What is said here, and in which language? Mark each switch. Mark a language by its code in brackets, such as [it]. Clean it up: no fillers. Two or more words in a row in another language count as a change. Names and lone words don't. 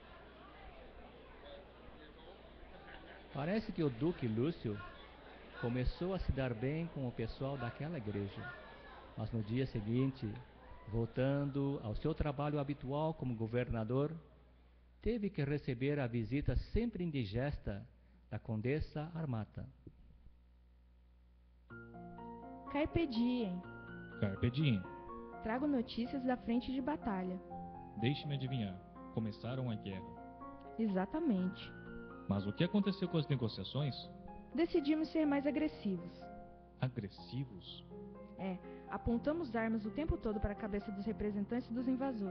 [pt] Parece que o Duque Lúcio começou a se dar bem com o pessoal daquela igreja. Mas no dia seguinte, voltando ao seu trabalho habitual como governador, teve que receber a visita sempre indigesta da Condessa Armata. [la] Carpe diem. Carpe diem. [pt] Trago notícias da frente de batalha. Deixe-me adivinhar. Começaram a guerra. Exatamente. Mas o que aconteceu com as negociações? Decidimos ser mais agressivos. Agressivos? Apontamos armas o tempo todo para a cabeça dos representantes dos invasores.